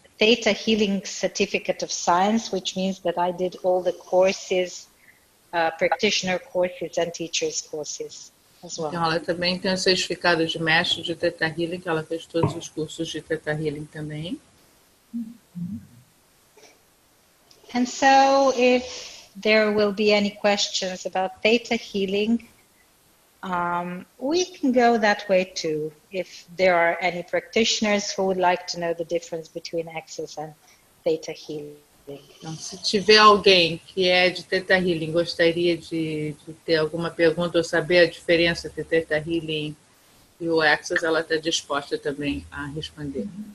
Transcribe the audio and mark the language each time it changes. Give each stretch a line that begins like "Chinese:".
English: Theta Healing Certificate of Science, which means that I did all the courses, practitioner courses and teachers courses as well.
Portuguese: Então ela também tem o certificado de mestre de Theta Healing, que ela fez todos os cursos de Theta Healing também.
English: And so if there will be any questions about Theta Healing, we can go that way too. If there are any practitioners who would like to know the difference between Access and Theta Healing.
Portuguese: Então, se tiver alguém que é de Theta Healing, gostaria de ter alguma pergunta ou saber a diferença entre Theta Healing e o Access, ela está disposta também a responder.